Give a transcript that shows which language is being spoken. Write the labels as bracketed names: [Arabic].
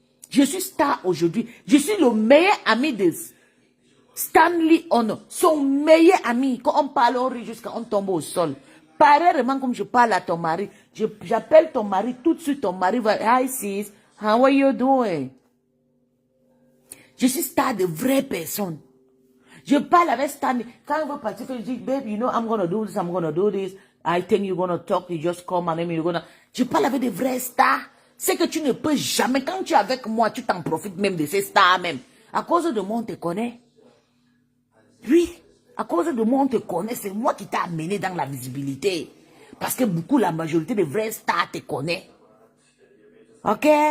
[French] Je suis star aujourd'hui. Je suis le meilleur ami de Stanley Ono, son meilleur ami. Quand on parle, on rit jusqu'à on tombe au sol. Pareillement comme je parle à ton mari, j'appelle ton mari, tout de suite ton mari va, [English] hi sis, how are you doing? [French] Je suis star de vraies personnes. Je parle avec Stanley. Quand on va partir, je dis, [English] babe, you know, I'm gonna do this. I think you're gonna talk, you just call my name, you're gonna... [French] Je parle avec des vrais stars. C'est que tu ne peux jamais, quand tu es avec moi, tu t'en profites même de ces stars même. À cause de moi, on te connaît. Oui, à cause de moi, on te connaît. C'est moi qui t'ai amené dans la visibilité. Parce que la majorité des vrais stars te connaît. Ok?